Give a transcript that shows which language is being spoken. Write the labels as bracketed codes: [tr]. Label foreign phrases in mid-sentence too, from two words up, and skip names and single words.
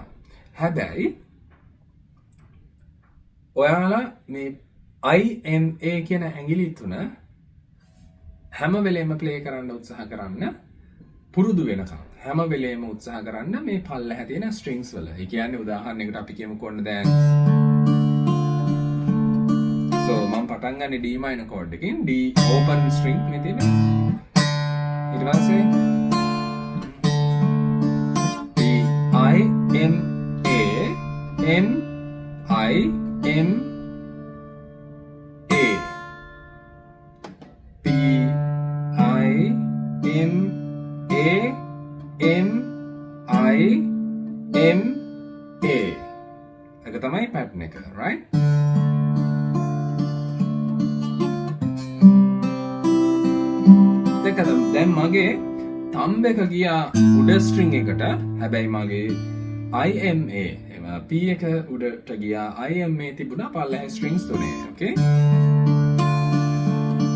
[si] හැබැයි ඔයාලා මේ IMA කියන ඇඟිලි තුන හැම වෙලේම ප්ලේ කරන්න උත්සාහ කරන්න පුරුදු වෙනකම්. හැම වෙලේම උත්සාහ කරන්න මේ පල්ලෙහා තියෙන ස්ට්‍රින්ග්ස් වල. ඒ කියන්නේ උදාහරණයකට අපි කියමුකෝ ඔන්න දැන් so මම පටන් ගන්න [en] D minor chord [si] එකකින් [en] D open string [si] මේ තියෙන ඊට පස්සේ D I M A M I M A P I M A M I M A ඒක තමයි pattern එක right. දැන් මගේ thumb එක ගියා උඩ string එකට. හැබැයි මගේ IMA P එක උඩට ගියා IMA තිබුණා පල්ලෙහා strings තුනේ. okay